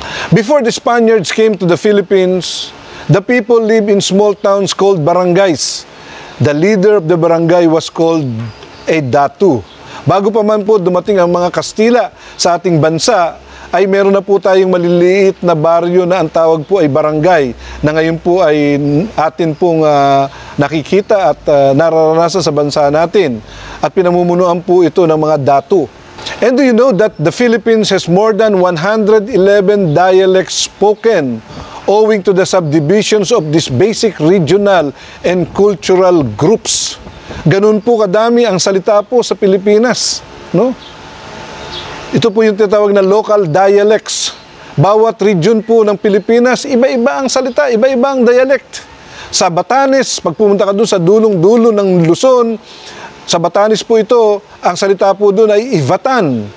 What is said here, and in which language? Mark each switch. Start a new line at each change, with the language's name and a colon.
English: Before the Spaniards came to the Philippines, the people lived in small towns called barangays. The leader of the barangay was called a datu.
Filipino: Bago pa man po dumating ang mga Kastila sa ating bansa, ay meron na po tayong maliliit na baryo na ang tawag po ay barangay, na ngayon po ay atin pong nakikita at nararanasan sa bansa natin. At pinamumunuan po ito ng mga datu.
English: And do you know that the Philippines has more than 111 dialects spoken owing to the subdivisions of these basic regional and cultural groups?
Filipino: Ganun po kadami ang salita po sa Pilipinas, no? Ito po yung tinatawag na local dialects. Bawat region po ng Pilipinas, iba-iba ang salita, iba-iba ang dialect. Sa Batanes, pag pumunta ka doon sa dulong-dulo ng Luzon, sa Batanes po ito, ang salita po doon ay Ivatan.